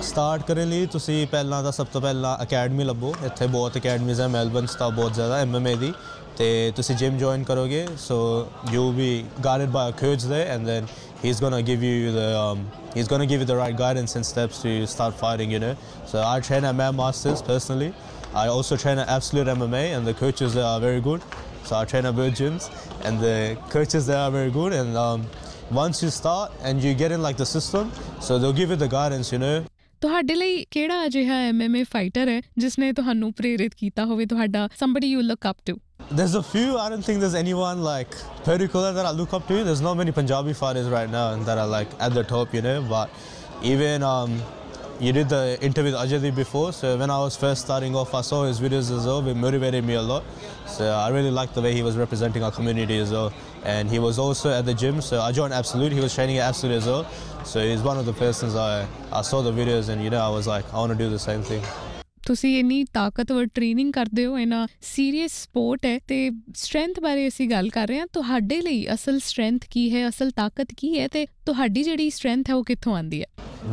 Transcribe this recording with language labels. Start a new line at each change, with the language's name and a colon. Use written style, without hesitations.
Punjabi: Start ਕਰਨ ਲਈ ਤੁਸੀਂ ਪਹਿਲਾਂ ਤਾਂ ਸਭ ਤੋਂ ਪਹਿਲਾਂ ਅਕੈਡਮੀ ਲੱਭੋ ਇੱਥੇ ਬਹੁਤ ਅਕੈਡਮੀਜ਼ ਆ ਮੈਲਬਨ 'ਚ ਤਾਂ ਬਹੁਤ ਜ਼ਿਆਦਾ MMA ਦੀ ਤੇ ਤੁਸੀਂ ਜਿਮ ਜੁਆਇਨ ਕਰੋਗੇ
English: So you ਵੀ guided by a coach ਦੇ and then he is gonna give you the he is gonna give you the right guidance and steps to start fighting you know so I train at mam masters personally I also train at Absolute MMA and the coaches there are very good. So I train at both gyms and the coaches there are very good. And once you start and you get in like the system, so they'll give you the guidance, you know.
Punjabi: ਤੁਹਾਡੇ ਲਈ ਕਿਹੜਾ ਅਜਿਹਾ MMA fighter ਹੈ ਜਿਸਨੇ ਤੁਹਾਨੂੰ ਪ੍ਰੇਰਿਤ ਕੀਤਾ ਹੋਵੇ ਤੁਹਾਡਾ
English: somebody you look up to? There's a few. I don't think there's anyone like particular that I look up to. There's not many Punjabi fighters right now that are like at the top, you know. But even you did the interview with Ajay Deep before, so when I was first starting off, I saw his videos as well. It motivated me a lot. So I really liked the way he was representing our community as well. And he was also at the gym, so I joined Absolute. He was training at Absolute as well. So he's one of the persons I saw the videos and, you know, I was like, I want to do the same thing.
Punjabi: ਤੁਸੀਂ ਇੰਨੀ ਤਾਕਤਵਰ training ਕਰਦੇ ਹੋ ਇੰਨਾ serious support ਹੈ ਅਤੇ strength ਬਾਰੇ ਅਸੀਂ ਗੱਲ ਕਰ ਰਹੇ ਹਾਂ ਤੁਹਾਡੇ ਲਈ ਅਸਲ ਸਟਰੈਂਥ ਕੀ ਹੈ ਅਸਲ ਤਾਕਤ ਕੀ ਹੈ ਅਤੇ ਤੁਹਾਡੀ ਜਿਹੜੀ ਸਟਰੈਂਥ ਹੈ ਉਹ ਕਿੱਥੋਂ ਆਉਂਦੀ ਹੈ